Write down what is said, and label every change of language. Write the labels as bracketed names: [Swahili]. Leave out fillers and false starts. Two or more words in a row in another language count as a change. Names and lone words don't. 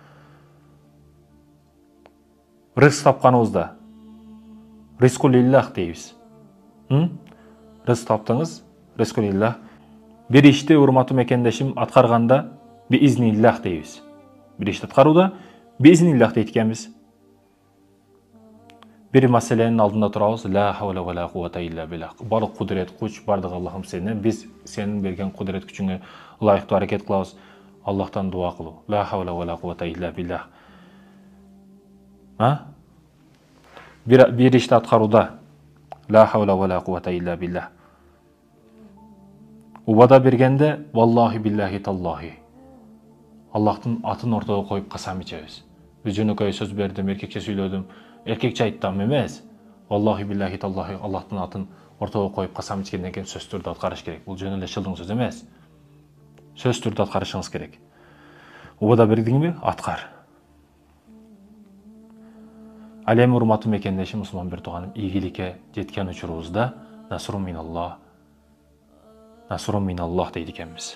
[Kyrgyz] Рызык тапканыбызда [Arabic] رزق لله [Kyrgyz] дейбиз. Рызык таптыңыз, [Arabic] رزق لله. [Kyrgyz] Бир ишти, урматтуу мекендешим, аткарганда биизниллах дейбиз. Бир ишти аткарууда биизниллах дейт экенбиз. Бир маселенин алдында турабыз, [Arabic] لا حول ولا قوة إلا بالله. [Kyrgyz] Барлык кудурет, күч бардыгы Аллахым сенен, биз сенин берген кудурет күчүңө ылайыктуу аракет кылабыз. Аллахтан дуа кылуу. [Arabic] لا حول ولا قوة إلا بالله. [Kyrgyz] Bir işti atkаруда. [Arabic] لا حول ولا قوة إلا بالله. [Kyrgyz] Убада бергенде [Arabic] والله بالله تالله. [Kyrgyz] Аллахтын атын ортого коюп касам ичебиз. Биз жөнөкөй сөз бердим, эркекче сүйлөдүм. Эркекче айттым эмес. [Arabic] والله بالله تالله [Kyrgyz] Аллахтын атын ортого коюп касам ичкенден кийин сөз түрдө аткарыш керек. Бул жөн эле шылдың сөз эмес. Сөз түрдө аткарышыңыз керек. Убада бердиңби? Аткар. Ал эми урматтуу мекендешим, мусулман бир тууганым, ийгиликке жеткен учурубузда [Arabic] نصر من الله [Kyrgyz] дейт экенбиз.